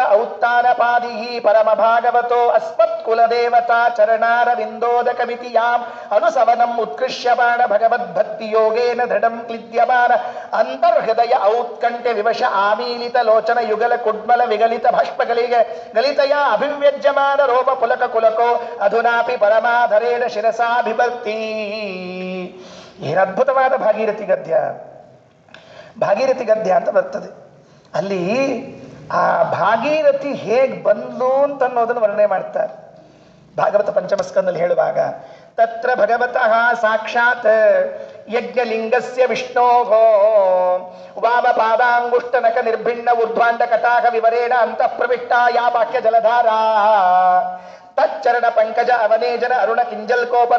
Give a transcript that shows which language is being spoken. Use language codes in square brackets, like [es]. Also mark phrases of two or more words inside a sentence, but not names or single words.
[sa] ಔತ್ತಾನಪಾದಿಃ ಪರಮ ಭಾಗವತೋ ಅಸ್ಮತ್ ಕುಲದೇವತಾ ಚರಣಾರವಿಂದೋದಕಮಿತಿ ಯಾಂ ಅನುಸವನಂ ಉತ್ಕೃಷ್ಯಮಾಣ ಭಗವದ್ಭಕ್ತಿ ಯೋಗೇನ ದೃಢಂ ಕ್ಲಿದ್ಯಮಾನ ಅಂತರ್ಹೃದಯ ಔತ್ಕಂಠ್ಯ ವಿವಶ ಆಮೀಲಿತ ಲೋಚನ ಯುಗಲ ಕುಡ್ಮಲ ವಿಗಲಿತ ಭಷ್ಪಗಳಿಗೆ ಗಲಿತಯ ಅಭಿವ್ಯಜ್ಯಮಾನ ರೋಮ ಪುಲಕ ಕುಲಕೋ ಅಧುನಾಪಿ ಪರಮಾಧರೇಣ ಶಿರಸಾಭಿಭಕ್ತಿ. [kn] ಏನು ಅದ್ಭುತವಾದ ಭಾಗೀರಥಿ ಗದ್ಯ. ಭಾಗೀರಥಿ ಗದ್ಯ ಅಂತ ಬರ್ತದೆ. ಅಲ್ಲಿ ಆ ಭಾಗೀರಥಿ ಹೇಗೆ ಬಂದ್ಲು ಅಂತ ಅನ್ನೋದನ್ನು ವರ್ಣನೆ ಮಾಡ್ತಾರೆ ಭಾಗವತ ಪಂಚಮಸ್ಕಂದಲ್ಲಿ ಹೇಳುವಾಗ. [sa] ತತ್ರ ಭಗವತಃ ಸಾಕ್ಷಾತ್ ಯಜ್ಞಲಿಂಗಸ್ಯ ವಿಷ್ಣೋಃ ವಾಮಪಾದಾಂಗುಷ್ಟನಕ ನಿರ್ಭಿಣ್ಣ ಊರ್ಧ್ವಾಂಡ ಕಟಾಹ ವಿವರೇಣ ಅಂತಃ ಪ್ರವಿಷ್ಟ ಯಾ ಬಾಹ್ಯ ಜಲಧಾರಾ ತಚ್ಚರಣ ಪಂಕಜ ಅವನೇಜನ ಅರುಣ ಕಿಂಜಲ್ಕೋಪರಂಜಿತ.